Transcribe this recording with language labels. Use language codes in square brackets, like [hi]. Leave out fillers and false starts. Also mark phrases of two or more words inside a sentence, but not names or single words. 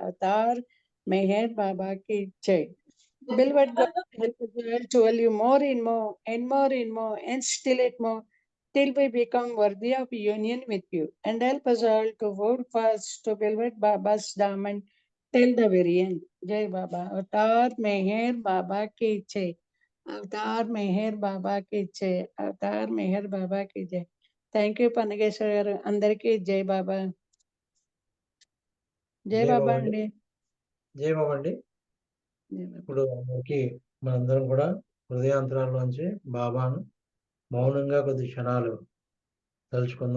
[hi] अवतार मेहर बाबा की जय. [en] Beloved God, help us all to value more and more and more and more and still it more till we become worthy of union with you. And help us all to hold fast to beloved Baba's diamond till the very end. [hi] जय बाबा. अवतार मेहर बाबा की जय. अवतार मेहर बाबा की जय. अवतार मेहर बाबा की जय. [en] Thank you [te] పన్నగేశ్వర గారు. అందరికీ [hi] जय बाबा. [te] జై జై బాబా బాబా అండి. అండి. [hi] जय बाबा [te] అండి. [hi] जय बाबा. [te] ఇప్పుడు మనకి మనందరం కూడా హృదయాంతరాల్లోంచి బాబాను మౌనంగా కొద్ది క్షణాలు తలుచుకుందాం.